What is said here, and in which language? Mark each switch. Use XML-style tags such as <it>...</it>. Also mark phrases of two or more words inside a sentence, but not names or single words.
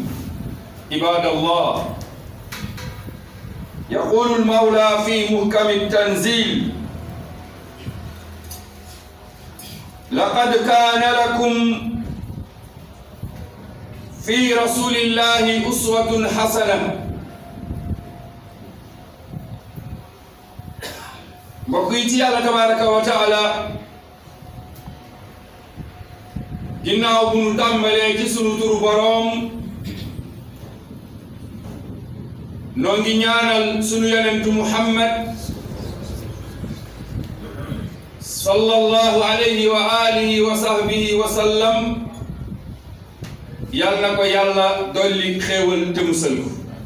<ar>عباد الله، يقول المولى في محكم التنزيل: لقد كان لكم في رسول الله أسوة حسنة. بقيتي الله تبارك وتعالى</ar> <wo>ginnaaw bu nu tàmbalee ci sunu turu boroom noo ngi ñaanal sunu yonentu Muhammad</wo> <ar>صلى الله عليه وآله وصحبه وسلم</ar> <wo>yal na ko yàlla dolli xéewal te musal ko.</wo>